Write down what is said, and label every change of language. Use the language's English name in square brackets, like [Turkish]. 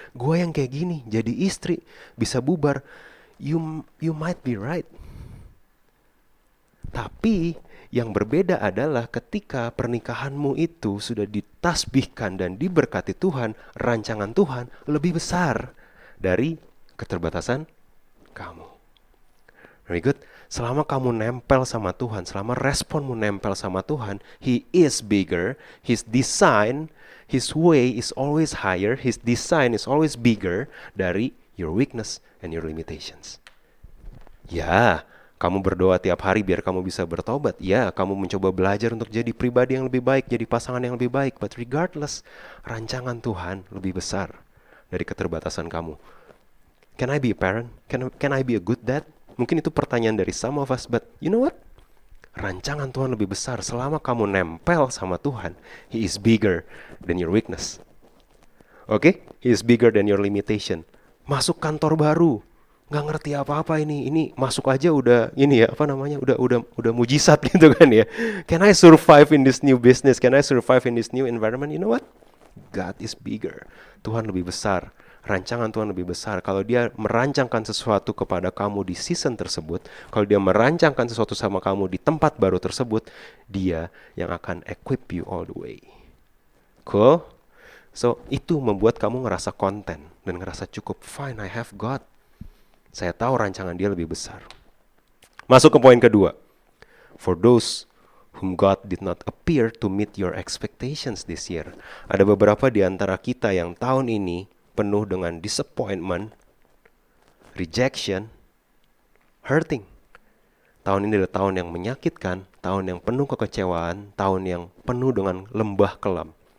[Indonesian] Gua yang kayak gini, jadi istri, bisa bubar. [English] You might be right. [Indonesian] Tapi yang berbeda adalah ketika pernikahanmu itu sudah ditasbihkan dan diberkati Tuhan, rancangan Tuhan lebih besar dari keterbatasan kamu. [English] Very good. [Indonesian] Selama kamu nempel sama Tuhan, [English] selama responmu nempel sama Tuhan, He is bigger, His design, His way is always higher, His design is always bigger dari your weakness and your limitations. [Indonesian] Ya, kamu berdoa tiap hari biar kamu bisa bertobat. Ya, kamu mencoba belajar untuk jadi pribadi yang lebih baik, jadi pasangan yang lebih baik. [English] But regardless, [Indonesian] rancangan Tuhan lebih besar dari keterbatasan kamu. [English] Can I be a parent? Can I be a good dad? [Indonesian] Mungkin itu pertanyaan dari [English] some of us, but you know what? [Indonesian] Rancangan Tuhan lebih besar selama kamu nempel sama Tuhan. [English] He is bigger than your weakness. Oke? He is bigger than your limitation. [Indonesian] Masuk kantor baru, nggak ngerti apa-apa ini masuk aja udah udah mujizat gitu kan ya. [English] Can I survive in this new business? Can I survive in this new environment? You know what? God is bigger. [Indonesian] Tuhan lebih besar rancangan Tuhan lebih besar. Kalau dia merancangkan sesuatu kepada kamu di season tersebut, kalau dia merancangkan sesuatu sama kamu di tempat baru tersebut, dia yang akan [English] equip you all the way. Cool? [Indonesian] So, itu membuat kamu ngerasa konten dan ngerasa cukup. [English] Fine, I have God. [Indonesian] Saya tahu rancangan dia lebih besar. Masuk ke poin kedua. [English] For those whom God did not appear to meet your expectations this year. [Indonesian] Ada beberapa di antara kita yang tahun ini penuh dengan disappointment, rejection, hurting. Tahun ini adalah tahun yang menyakitkan, tahun yang penuh kekecewaan, tahun yang penuh dengan lembah kelam.